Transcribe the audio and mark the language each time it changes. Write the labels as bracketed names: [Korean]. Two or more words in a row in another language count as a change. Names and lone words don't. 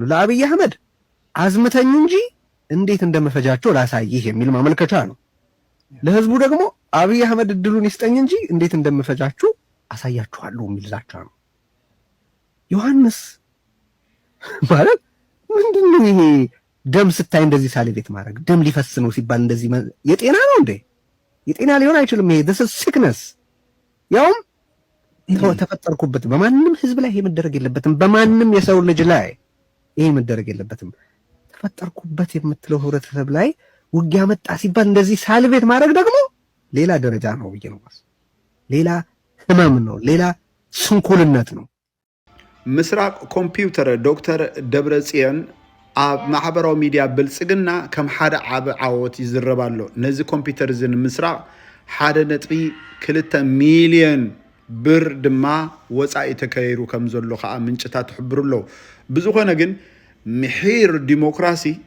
[Amharic] ለአብይ አህመድ አዝምተኝ እንጂ እንዴት እንደመፈጃቸው ላሳይህ የሚል ማመልከቻ ነው። ለህዝቡ ደግሞ አብይ አህመድ እድሉን ይስጠኝ እንጂ እንዴት እንደመፈጃችሁ አሳያችኋለሁ የሚል ዛቻ ነው። ዮሐንስ ማለት ምንድነው ይሄ? ደም ስታይ እንደዚህ ሳሊቬት ማድረግ ደም ሊፈስ ነው ሲባል እንደዚህ የጤና ነው እንዴ? የጤና ሊሆን አይችልም። ይሄ [English] this is sickness። [Amharic] ያውም ተፈጠርኩበት በማንም ህዝብ ላይ ይሄ መደረግ የለበትም። በማንም የሰው ልጅ ላይ ይሄ መደረግ የለበትም። ተፈጠርኩበት የምትለው ህብረተሰብ ላይ ውጊያ መጣ ሲባል እንደዚህ ሳሊቬት ማድረግ ደግሞ ሌላ ደረጃ ነው ብዬ ነው። ሌላ ህመም ነው፣ ሌላ ስንኩልነት ነው። [Tigrinya] ምስራቅ ኮምፒውተር ዶክተር ደብረጽዮን ኣብ ማሕበራዊ ሚድያ ብልጽግና ከም ሓደ ዓብ ዓወት ይዝረባሎ። ነዚ ኮምፒውተር ዝን ምስራቅ 1.2 ሚሊዮን ብር ድማ ወፃኢ ተከይሩ ከም ዘሎ ከዓ ምንጭታት ይሕብሩሎ። ብዝኾነ ግን ምሒር ዲሞክራሲ